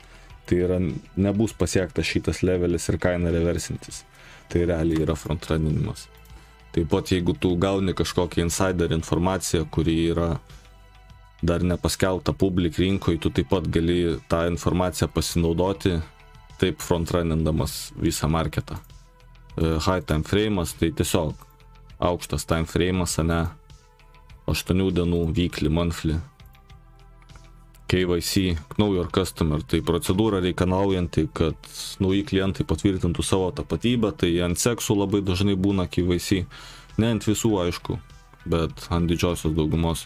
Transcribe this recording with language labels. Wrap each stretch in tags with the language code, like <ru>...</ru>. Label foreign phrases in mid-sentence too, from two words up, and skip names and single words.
<lt>Tai yra, nebus pasiektas šitas levelis ir kaina reversintis. Tai realiai yra frontruninimas. Taip pat, jeigu tu gauni kažkokią insider informaciją, kuri yra dar nepaskelbta public rinkoje, tu taip pat gali tą informaciją pasinaudoti, taip frontrunnindamas visą marketą.</lt> <en>High time frame'as,</en> <lt>tai tiesiog aukštas</lt> <en>time frame'as,</en> <lt>ane, 8 dienų,</lt> <en>weekly, monthly. KYC, Know Your Customer,</en> <lt>tai procedūra reikalaujanti, kad nauji klientai patvirtintų savo tapatybę, tai ant seksų labai dažnai būna KYC, ne ant visų aišku, bet ant didžiosios daugumos.</lt>